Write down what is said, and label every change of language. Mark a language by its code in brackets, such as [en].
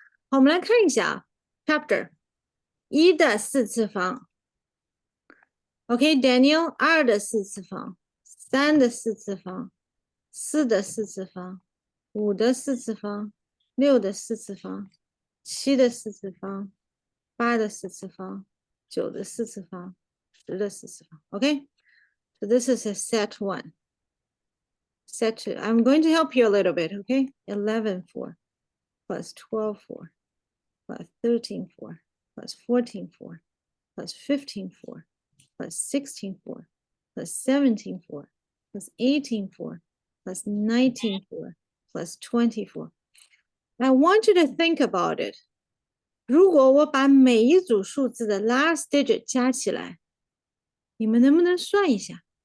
[zh] 好，我们来看一下啊 ，Chapter 1的4次方 ，OK，Daniel 2的4次方，3的4次方，4的4次方，5的4次方，6的4次方，7的4次方，8的4次方，9的4次方，10的4次方。 [en] OK，so this is a set 1. Set 2. I'm going to help you a little bit, okay? 11, 4 plus 12, 4 plus 13, 4 plus 14, 4 plus 15, 4 plus 16, 4 plus 17, 4 plus 18, 4 plus 19, 4 plus 24. I want you to think about it. [zh] 如果我把每一组数字的 last digit 加起来，你们能不能算一下？